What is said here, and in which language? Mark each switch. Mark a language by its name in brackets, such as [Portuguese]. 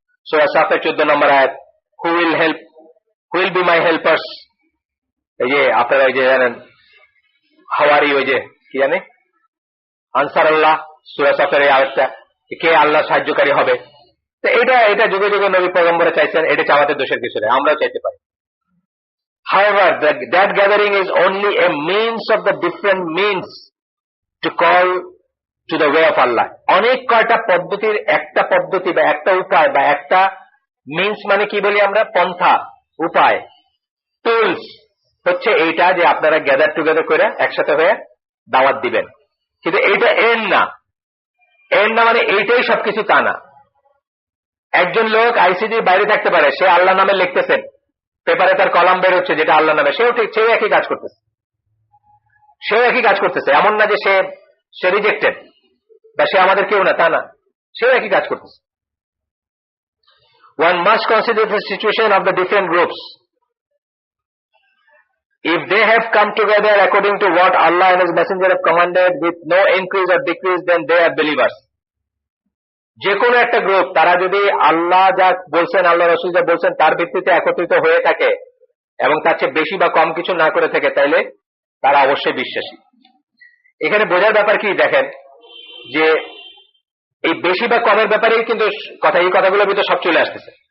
[Bangla] সূরা সাফের 14 নম্বর আয়াত, [English] Who will be my helpers. [Bangla] এই যে আপনারা এই যে জানেন হাওয়ারি, ওই যে কি জানে আনসার আল্লাহ, সূরা সাফের এই আয়াতটা, কে আল্লাহ সাহায্যকারী হবে। তো এটা যুগে যুগে নবী পয়গম্বরে চাইছেন, এটা চাওয়াতে দোষের কিছু নেই, আমরাও চাইতে পারি। [English] However, that gathering is only a means of the different means to call to the way of Allah. [Bangla] অনেক কয়টা পদ্ধতির একটা পদ্ধতি বা একটা উপায় বা একটা মিন্স, মানে কি বলি আমরা, পন্থা, উপায়, টুলস হচ্ছে এইটা, যে আপনারা গ্যাদার টুগেদার করে একসাথে হয়ে দাওয়াত দিবেন। কিন্তু এইটা এন্ড না মানে এইটাই সবকিছু, তা না। একজন লোক আইসিডির বাইরে থাকতে পারে, সে আল্লাহ নামে লিখতেছেন, পেপারে তার কলাম বের হচ্ছে যেটা আল্লাহ নামে, সেও একই কাজ করতেছে। এমন না যে সে রিজেক্টেড বা সে আমাদের কেউ না, তা না, সেও একই কাজ করতেছে। [English] One must consider the situation of the different groups. If they have come together according to what Allah and His Messenger have commanded with no increase or decrease, then they are believers. [Bangla] যে কোনো একটা group, তারা যদি আল্লাহ যা বলছেন, আল্লাহ রাসূল যা বলছেন, তার ভিত্তিতে একত্রিত হয়ে থাকে এবং তার চেয়ে বেশি বা কম কিছু না করে থাকে, তাইলে তারা অবশ্যই বিশ্বাসী। এখানে বোঝার ব্যাপার কি দেখেন, যে এই বেশি বা কমের ব্যাপারেই কিন্তু এই কথাগুলোর ভিতরে সব চলে আসতেছে।